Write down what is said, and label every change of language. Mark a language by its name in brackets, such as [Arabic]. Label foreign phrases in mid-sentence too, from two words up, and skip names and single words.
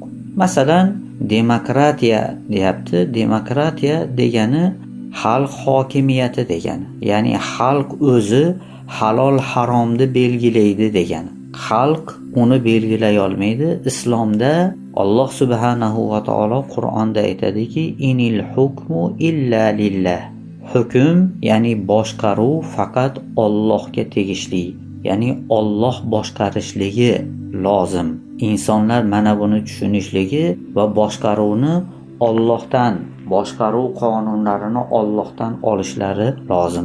[Uzbek] Masalan, demokratiya deyapti. Demokratiya degani xalq hokimiyati degani. Ya'ni xalq o'zi halol haromni belgilaydi degani. Xalq uni belgilay olmaydi. Islomda Alloh [Arabic] سبحانه وتعالى [Uzbek] Qur'onda aytadiki, [Arabic] إن الحكم إلا لله. [Uzbek] Hukm, ya'ni boshqaruv faqat Allohga tegishli. Ya'ni Alloh boshqarishligi lozim. Insonlar mana buni tushunishligi va boshqaruvni Allohdan, boshqaruv qonunlarini Allohdan olishlari lozim.